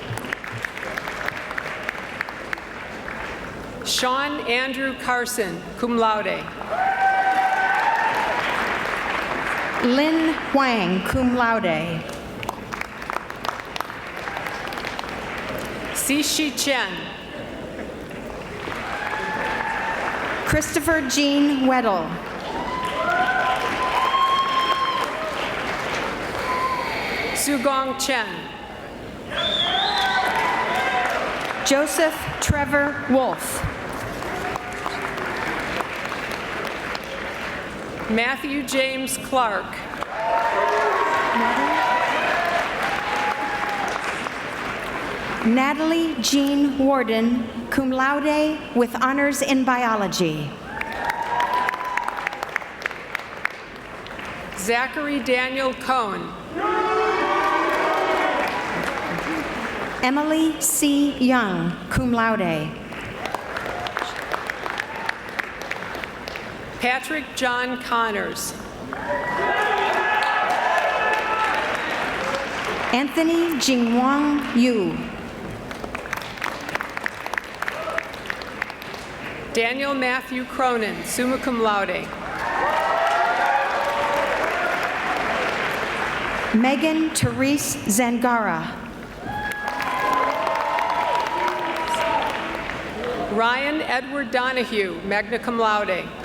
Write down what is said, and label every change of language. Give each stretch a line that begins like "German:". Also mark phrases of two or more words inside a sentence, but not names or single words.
English: Sean Andrew Carson,
Latin: cum laude.
English: Lin Huang,
Latin: cum laude.
English: Sishi Chen. Christopher Jean Weddle. Sugong Chen. Joseph Trevor Wolf. Matthew James Clark. Natalie Jean Warden,
Latin: cum laude
English: with honors in biology. Zachary Daniel Cohn. Emily C. Young,
Latin: cum laude.
English: Patrick John Connors. Anthony Jingwang Yu. Daniel Matthew Cronin,
Latin: summa cum laude.
English: Megan Therese Zangara. Ryan Edward Donahue,
Latin: magna cum laude.